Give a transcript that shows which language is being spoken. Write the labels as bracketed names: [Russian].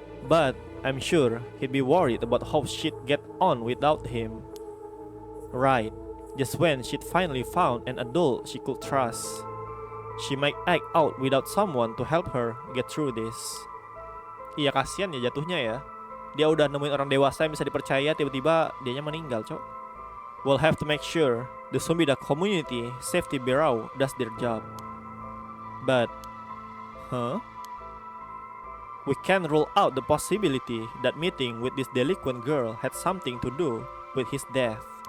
[English] But I'm sure he'd be worried about how she'd get on without him. Right, just when she'd finally found an adult she could trust, she might act out without someone to help her get through this. [Indonesian] Iya, kasihan ya jatuhnya ya. Dia udah nemuin orang dewasa yang bisa dipercaya, tiba-tiba dianya meninggal, cok. [English] We'll have to make sure the Sumida Community Safety Bureau does their job. But, we can't rule out the possibility that meeting with this delinquent girl had something to do with his death.